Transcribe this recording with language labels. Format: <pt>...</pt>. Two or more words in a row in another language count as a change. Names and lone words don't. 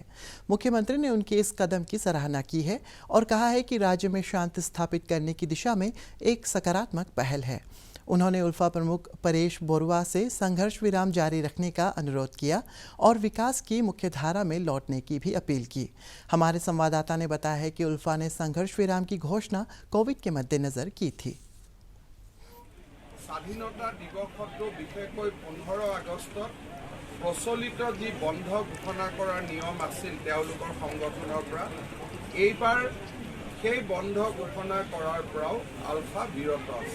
<hi>मुख्यमंत्री ने उनके इस कदम की सराहना की है और कहा है कि राज्य में शांति स्थापित करने की दिशा में एक सकारात्मक पहल है। उन्होंने उल्फा प्रमुख परेश बोरुआ से संघर्ष विराम जारी रखने का अनुरोध किया और विकास की मुख्यधारा में लौटने की भी अपील की। हमारे संवाददाता ने बताया है कि उल्फा ने संघर्ष विराम की घोषणा कोविड के मद्देनजर की थी।</hi> <as>স্বাধীনতা দিৱসটো বিশেষকৈ 15 আগষ্টত প্ৰচলিত যি বন্ধ ঘোষণা কৰাৰ নিয়ম আছিল তেওঁলোকৰ সংগঠনৰ পৰা এইবাৰ সেই বন্ধ ঘোষণা কৰাৰ পৰাও আলফা বিৰত আছে।</as>